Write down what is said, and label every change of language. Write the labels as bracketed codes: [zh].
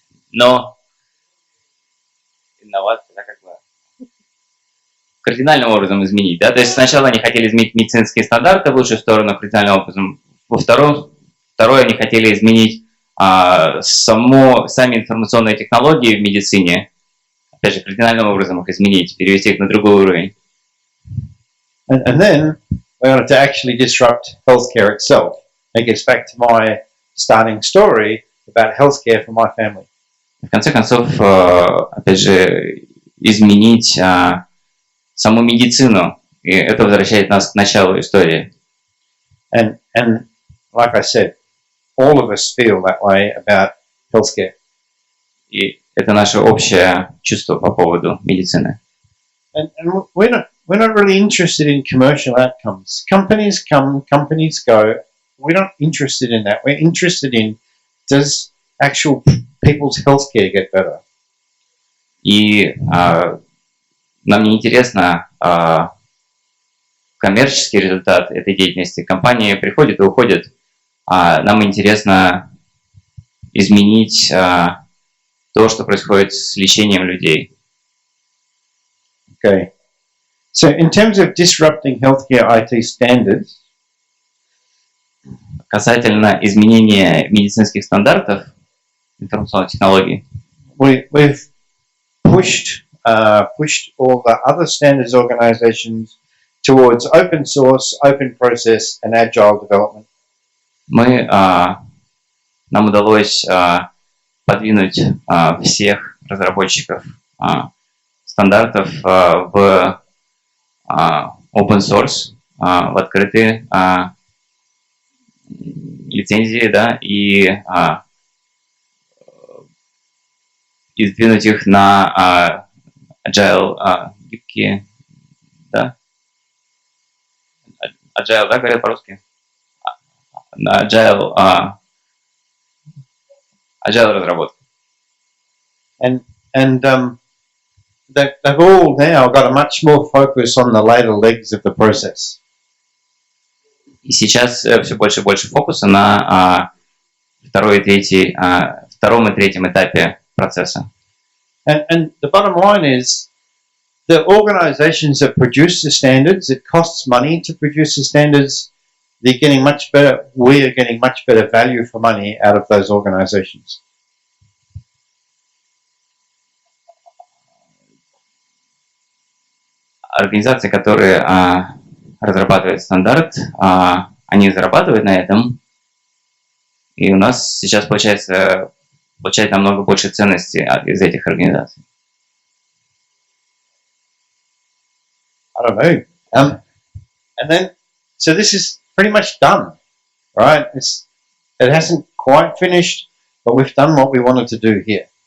[ru] Но инновация, да, как бы кардинальным образом изменить, да, то есть сначала они хотели изменить медицинские стандарты в лучшую сторону кардинальным образом, второе они хотели изменить сами информационные технологии в медицине, опять же, кардинальным образом их изменить, перевести их на другой уровень. [en] And then we wanted to actually disrupt healthcare itself. It gets back to my starting story about healthcare for my family. [ru] В конце концов, опять же, изменить саму медицину, и это возвращает нас к началу истории. [en] And like I said, all of us feel that way about healthcare. [ru] И это наше общее чувство по поводу медицины. [en] And we're not really interested in commercial outcomes. Companies come, companies go. We're not interested in that. We're interested in, does actual people's healthcare get better? [ru] И нам не интересно коммерческий результат этой деятельности. Компании приходят и уходят. Нам интересно изменить то, что происходит с лечением людей. [en] Okay. So in terms of disrupting healthcare IT standards, [ru] Касательно изменения медицинских стандартов информационных технологий, [en] we've pushed all the other standards organizations towards open source, open process, and agile development. [ru] Нам удалось подвинуть всех разработчиков стандартов в open source, в открытые лицензии, да, и сдвинуть их на agile, гибкие, да? Agile, да, говорят по-русски? На agile разработку. [en] And they've all now got a much more focus on the later legs of the process. [ru] И сейчас все больше и больше фокуса на втором и третьем этапе процесса. [en] And the bottom line is, the organizations that produce the standards, it costs money to produce the standards. They're getting much better. We are getting much better value for money out of those organizations. [ru] Организации, которые разрабатывают стандарт, они зарабатывают на этом, и у нас сейчас получается получать намного больше ценности из этих организаций. [en] I don't know. And then, so this is pretty much done, right? It hasn't quite finished, but we've done what we wanted to do here.